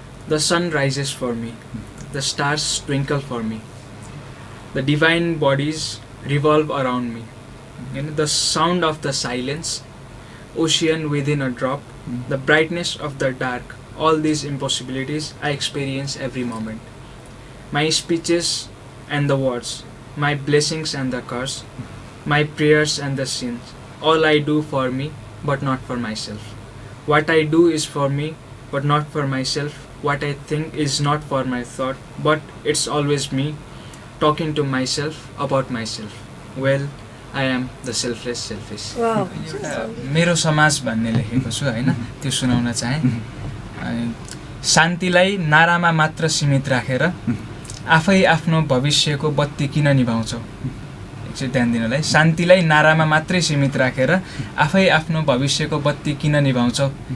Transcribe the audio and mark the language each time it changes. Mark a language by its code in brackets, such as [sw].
[en] The sun rises for me, the stars twinkle for me, the divine bodies revolve around me, होइन the sound of the silence, ocean within a drop, the brightness of the dark, all these impossibilities I experience every moment. My speeches and the words, my blessings and the curse, my prayers and the sins, all I do for me but not for myself. What I do is for me but not for myself. What I think is not for my thought, but it's always me talking to myself about myself. Well, I am the selfless selfish. Wow. [ne] मेरो समाज भन्ने लेखेको छु होइन, त्यो सुनाउन चाहे। शान्तिलाई नारामा मात्र सीमित राखेर आफै आफ्नो भविष्यको बत्ती किन निभाउँछौ? एकछिन ध्यान दिनलाई, शान्तिलाई नारामा मात्रै सीमित राखेर आफै आफ्नो भविष्यको बत्ती किन निभाउँछौ?